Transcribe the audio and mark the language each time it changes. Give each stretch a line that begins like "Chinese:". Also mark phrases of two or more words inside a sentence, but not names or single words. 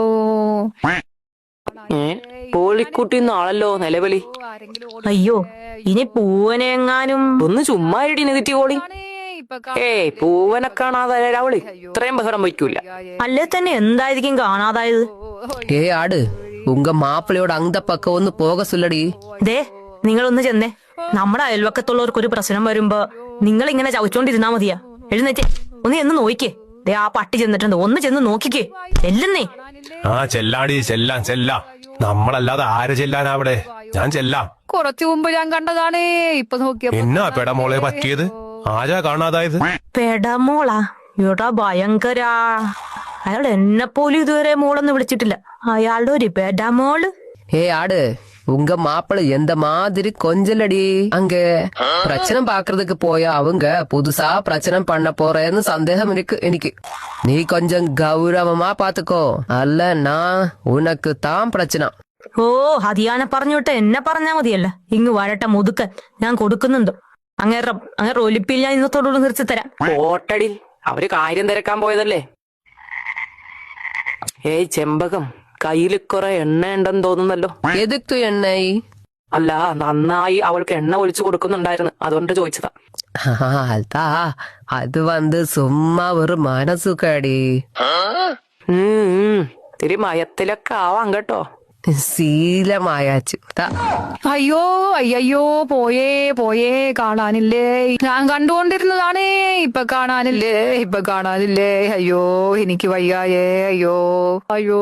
Malayalam: പോളിക്കുട്ടിന്നാണല്ലോ നിലവിളി. അയ്യോ ഇനി പൂവനെങ്ങാനും ഒന്ന് ചുമ്മാ ഇടി നെഗറ്റീവ് കോളി. ഏയ് പൂവനെ കാണാതെ അവള് ഇത്രയും ബഹളം വയ്ക്കൂല. അല്ലേ തന്നെ എന്തായിരിക്കും കാണാതായത്?
Tamil: ஆடு உங்க மாப்பிள்ளையோட அந்த பக்கம் ஒன்னு போக சொல்லடி.
Malayalam: ദേ നിങ്ങളൊന്ന് ചെന്നേ. നമ്മുടെ അയൽവക്കത്തുള്ളവർക്ക് ഒരു പ്രശ്നം വരുമ്പോ നിങ്ങൾ ഇങ്ങനെ ചവച്ചോണ്ടിരുന്നാ മതിയാ? എഴുന്നേറ്റേ ഒന്ന് ചെന്ന് നോക്കിക്കേ. ദേ ആ പട്ടി ചെന്നിട്ടുണ്ട്, ഒന്ന് ചെന്ന് നോക്കിക്കേ. ചെല്ലുന്നേ. ആ ചെല്ലാടി, ചെല്ലാം. നമ്മളല്ലാതെ ആര് ചെല്ലാനാ അവിടെ? ഞാൻ ചെല്ലാം. കുറച്ചു മുമ്പ് ഞാൻ കണ്ടതാണ് ഇപ്പൊ നോക്കിയപ്പോ എന്നാ പെടമോളെ പറ്റിയത്? ആരാ കാണാതായത്? പെടമോളാ? എടാ ഭയങ്കരാ. അയാൾ എന്നെ പോലും ഇതുവരെ മോളൊന്നും വിളിച്ചിട്ടില്ല. അയാളുടെ ഒരു പെടമോള്.
Tamil: ஆடு உங்க மாப்பிள்ளை எந்த மாதிரி கொஞ்சலடி. அங்க பிரச்சனை பாக்குறதுக்கு போய அவங்க புதுசா பிரச்சனை பண்ண போறேன்னு சந்தேகம் இருக்கு எனக்கு. நீ கொஞ்சம் கௌரவமா பாத்துக்கோ, அல்லன்னா உனக்கு தான் பிரச்சனை.
Malayalam: ഓ ഹതിയാനെ പറഞ്ഞോട്ടെ, എന്നെ പറഞ്ഞാ മതിയല്ല. ഇങ്ങ് വരട്ടെ മുതുക്കൻ, ഞാൻ കൊടുക്കുന്നുണ്ട്. അങ്ങനെ ഒലിപ്പിൽ ഞാൻ ഇന്നത്തോടുകൂടി നിർത്തി തരാം. ഓട്ടടി, അവര് കാര്യം തിരക്കാൻ പോയതല്ലേ. ഏയ് ചെമ്പകം, കയ്യിൽ കുറെ എണ്ണ ഉണ്ടെന്ന് തോന്നുന്നല്ലോ.
Tamil: எதுக்கு எண்ணெய்?
Malayalam: അല്ല, നന്നായി അവൾക്ക് എണ്ണ ഒഴിച്ചു കൊടുക്കുന്നുണ്ടായിരുന്നു, അതുകൊണ്ട് ചോദിച്ചതാ.
Tamil: அதா அது சும்மா ஒரு மனசுக்கடி.
Malayalam: ഇത്തിരി മയത്തിലൊക്കെ ആവാം കേട്ടോ. ശീലമായാച്ചു. അയ്യോ അയ്യോ പോയേ കാണാനില്ലേ? ഞാൻ കണ്ടുകൊണ്ടിരുന്നതാണ് ഇപ്പൊ കാണാനില്ലേ അയ്യോ എനിക്ക് വയ്യായേ അയ്യോ അയ്യോ.